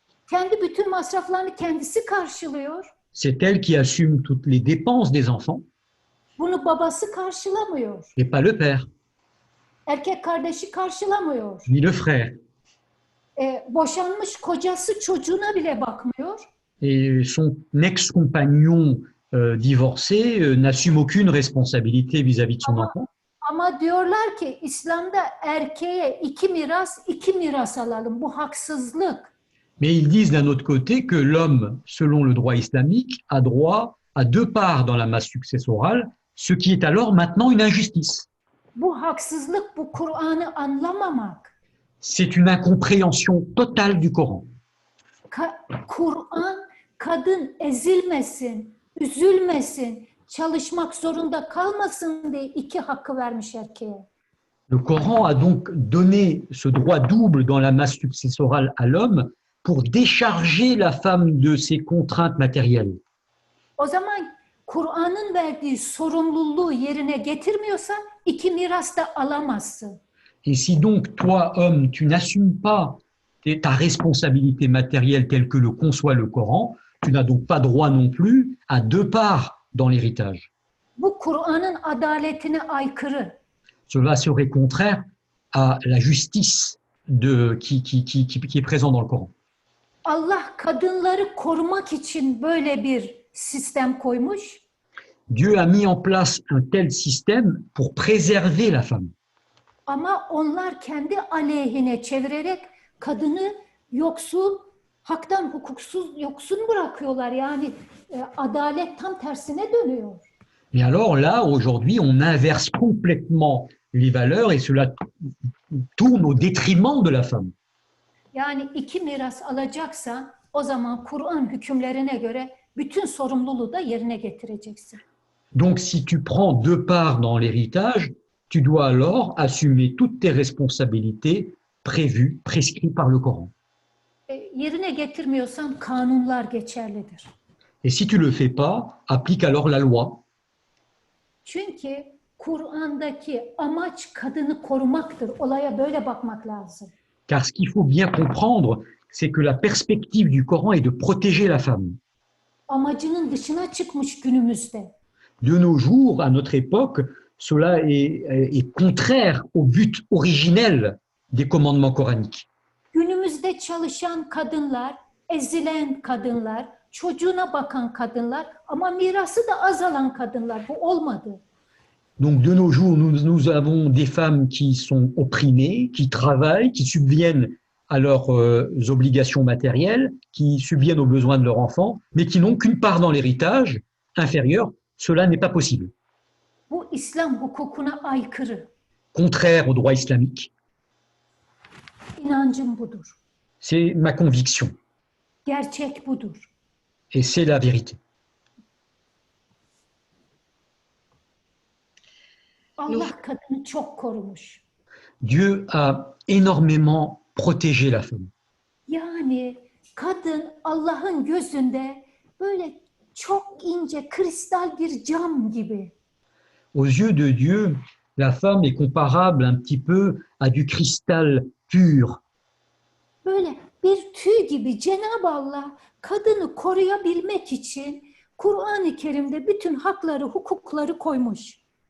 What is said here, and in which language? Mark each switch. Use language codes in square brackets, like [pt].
[tr] Kendi bütün masraflarını kendisi karşılıyor. [fr] C'est elle qui assume toutes les dépenses des enfants. [tr] Bunu babası karşılamıyor. [fr] Et pas le père, [tr] Erkek kardeşi karşılamıyor. [fr] ni le frère. [tr] Boşanmış kocası çocuğuna bile bakmıyor. [fr] Et son ex-compagnon divorcé n'assume aucune responsabilité vis-à-vis de son enfant. [tr] Ama diyorlar ki İslam'da erkeğe iki miras alalım. Bu haksızlık. [fr] Mais ils disent d'un autre côté que l'homme, selon le droit islamique, a droit à 2 parts dans la masse successorale, ce qui est alors maintenant une injustice. [tr] Bu haksızlık, bu Kur'an'ı anlamamak. [fr] C'est une incompréhension totale du Coran. [tr] Kur'an kadın ezilmesin, üzülmesin, çalışmak zorunda kalmasın diye 2 hakkı vermiş erkeğe. [fr] Le Coran a donc donné ce droit double dans la masse successorale à l'homme pour décharger la femme de ses contraintes matérielles. [tr] O zaman Kur'an'ın verdiği sorumluluğu yerine getirmiyorsan 2 miras da alamazsın. [fr] Et si donc toi, homme, tu n'assumes pas ta responsabilité matérielle telle que le conçoit le Coran, tu n'as donc pas droit non plus à 2 parts dans l'héritage. [tr] Bu Kur'an'ın adaletine aykırı. [fr] Cela serait contraire à la justice qui est présente dans le Coran. [tr] Allah kadınları korumak için böyle bir sistem koymuş. [fr] Dieu a mis en place un tel système pour préserver la femme. [tr] Ama onlar kendi aleyhine çevirerek kadını yoksul, haktan hukuksuz yoksun bırakıyorlar. Yani adalet tam tersine dönüyor. [fr] Mais alors là, aujourd'hui, on inverse complètement les valeurs et cela tourne au détriment de la femme. [tr] Yani 2 miras alacaksan o zaman Kur'an hükümlerine göre bütün sorumluluğu da yerine getireceksin. [fr] Donc si tu prends 2 parts dans l'héritage, tu dois alors assumer toutes tes responsabilités prévues, prescrites par le Coran. [tr] Yerine getirmiyorsan kanunlar geçerlidir. [fr] Et si tu ne le fais pas, applique alors la loi. [tr] Çünkü Kur'an'daki amaç kadını korumaktır. Olaya böyle bakmak lazım. [fr] Car ce qu'il faut bien comprendre, c'est que la perspective du Coran est de protéger la femme. [tr] Amacının dışına çıkmış günümüzde. [fr] De nos jours, à notre époque, cela est contraire au but originel des commandements coraniques. [tr] Günümüzde çalışan kadınlar, ezilen kadınlar, çocuğuna bakan kadınlar ama mirası da azalan kadınlar. Bu olmadı. [fr] Donc de nos jours, nous avons des femmes qui sont opprimées, qui travaillent, qui subviennent à leurs obligations matérielles, qui subviennent aux besoins de leurs enfants, mais qui n'ont qu'une part dans l'héritage inférieure. Cela n'est pas possible. [tr] Bu İslam hukukuna aykırı. [fr] Contraire au droit islamique. [tr] İnancım budur. [fr] C'est ma conviction. [tr] Gerçek budur. [fr] Et c'est la vérité. [tr] Allah kadını çok korumuş. [fr] Dieu a énormément protégé la femme. [tr] Yani kadın Allah'ın gözünde böyle çok ince kristal bir cam gibi. [fr] Aux yeux de Dieu, la femme est comparable un petit peu à du cristal pur. [tr] Böyle bir tüy gibi Cenab-ı Allah kadını koruyabilmek için Kur'an-ı Kerim'de bütün hakları, hukukları koymuş.